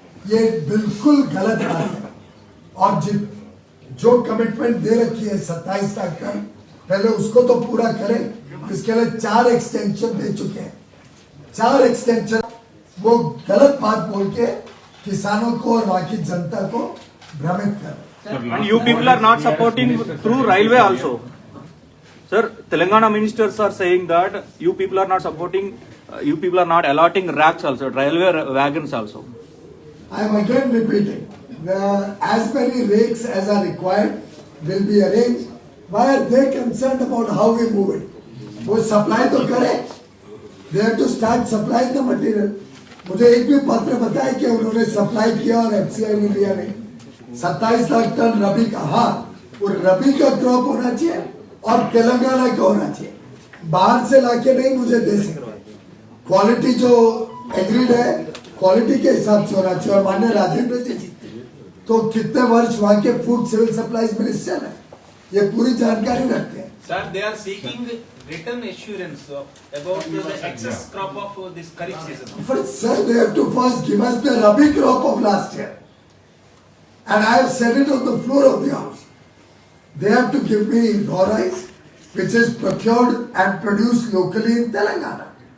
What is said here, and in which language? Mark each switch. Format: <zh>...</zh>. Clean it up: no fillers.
<hi>ये बिल्कुल गलत बात है। और जो कमिटमेंट दे रखी है 27 लाख टन, पहले उसको तो पूरा करें। इसके लिए 4 एक्सटेंशन दे चुके हैं, 4 एक्सटेंशन। वो गलत बात बोल के किसानों को और वहां की जनता को भ्रमित कर।</hi> <en>And you people are not supporting through railway also. Sir, Telangana ministers are saying that you people are not supporting, you people are not allotting racks also, railway wagons also. I am again repeating, as many rakes as are required will be arranged. Why are they concerned about how we move it?</en> <hi>वो supply तो करें,</hi> <en>they have to start supplying the material.</en> <hi>मुझे एक भी पत्र बताए कि उन्होंने सप्लाई किया और एफसीआई ने लिया नहीं। 27 लाख टन रबी का, हाँ वो रबी का क्रॉप होना चाहिए और तेलंगाना का होना चाहिए, बाहर से लाके नहीं मुझे दे सकते। क्वालिटी जो एग्रीड है क्वालिटी के हिसाब से होना चाहिए। और माननीय राजेंद्र जी तो कितने वर्ष वहाँ के फूड सिविल सप्लाईज मिनिस्टर है, ये पूरी जानकारी रखते हैं।</hi> <en>Sir, they are seeking written assurance about the excess crop of this Kharif season. But sir, they have to first give us the rabi crop of last year. And I have said it on the floor of the house. They have to give me raw rice, which is procured and produced locally in Telangana.</en>